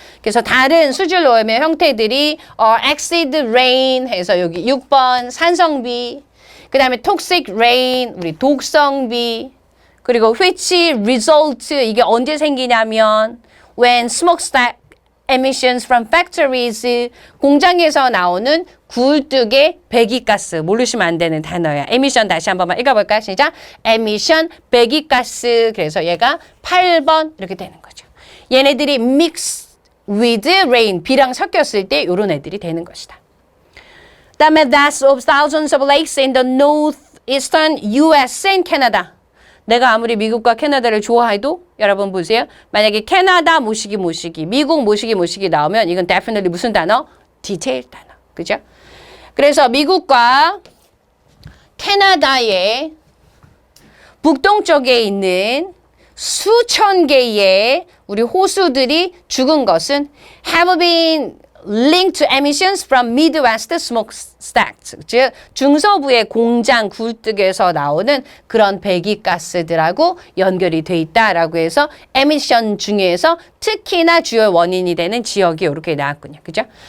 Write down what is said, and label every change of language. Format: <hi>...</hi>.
<ko>그래서 다른 수질 오염의 형태들이 acid rain 해서 여기 6번 산성비, 그 다음에 toxic rain, 우리 독성비, 그리고</ko> <en>which result,</en> <ko>이게 언제 생기냐면</ko> <en>when smokestack emissions from factories,</en> <ko>공장에서 나오는 굴뚝의 배기가스, 모르시면 안 되는 단어야. emission 다시 한 번만 읽어볼까요? 시작. emission, 배기가스. 그래서 얘가 8번 이렇게 되는 거죠. 얘네들이</ko> <en>mix with rain,</en> <ko>비랑 섞였을 때 이런 애들이 되는 것이다.</ko> <en>그다음에 deaths of thousands of lakes in the northeastern US and Canada.</en> <ko>내가 아무리 미국과 캐나다를 좋아해도 여러분 보세요. 만약에 캐나다 모시기, 미국 모시기 나오면 이건 definitely 무슨 단어? 디테일 단어. 그죠? 그래서 미국과 캐나다의 북동쪽에 있는 수천 개의 우리 호수들이 죽은 것은</ko> <en>have been linked to emissions from Midwest smokestacks,</en> <ko>즉 중서부의 공장 굴뚝에서 나오는 그런 배기가스들하고 연결이 돼 있다라고 해서 emission 중에서 특히나 주요 원인이 되는 지역이 이렇게 나왔군요. 그죠?</ko>